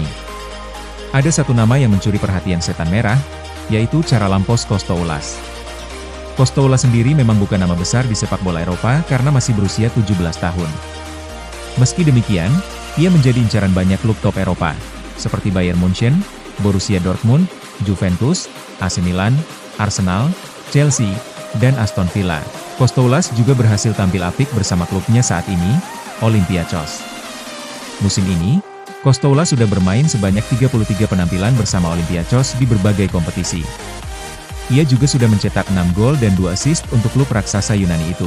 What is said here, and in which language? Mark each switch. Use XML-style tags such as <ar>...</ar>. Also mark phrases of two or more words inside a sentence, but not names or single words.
<id>Ada satu nama yang mencuri perhatian setan merah, yaitu Charalampos Kostoulas. Kostoulas sendiri memang bukan nama besar di sepak bola Eropa karena masih berusia 17 tahun. Meski demikian, ia menjadi incaran banyak klub top Eropa, seperti Bayern Munchen, Borussia Dortmund, Juventus, AC Milan, Arsenal, Chelsea, dan Aston Villa. Kostoulas juga berhasil tampil apik bersama klubnya saat ini, Olympiakos. Musim ini, Kostoulas sudah bermain sebanyak 33 penampilan bersama Olympiakos di berbagai kompetisi. Ia juga sudah mencetak 6 gol dan 2 assist untuk klub raksasa Yunani itu.</id>